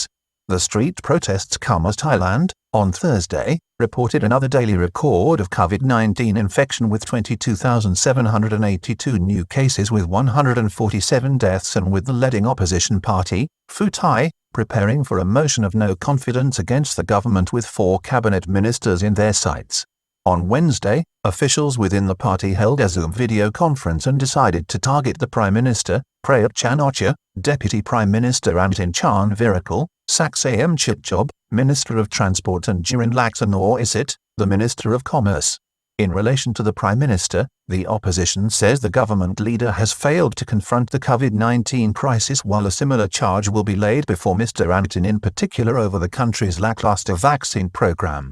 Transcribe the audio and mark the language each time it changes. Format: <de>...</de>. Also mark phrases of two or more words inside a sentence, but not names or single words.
<en>The street protests come as Thailand, on Thursday, reported another daily record of COVID-19 infection with 22,782 new cases with 147 deaths, and with the leading opposition party, Pheu Thai, preparing for a motion of no confidence against the government with 4 cabinet ministers in their sights. On Wednesday, officials within the party held a Zoom video conference and decided to target the Prime Minister, Prayut Chan Ocha, Deputy Prime Minister Antin Chan Virakul, Saksayam Chitjob, Minister of Transport, and Jirin Laksonoisit, the Minister of Commerce. In relation to the Prime Minister, the opposition says the government leader has failed to confront the COVID-19 crisis, while a similar charge will be laid before Mr. Antin in particular over the country's lackluster vaccine program.</en>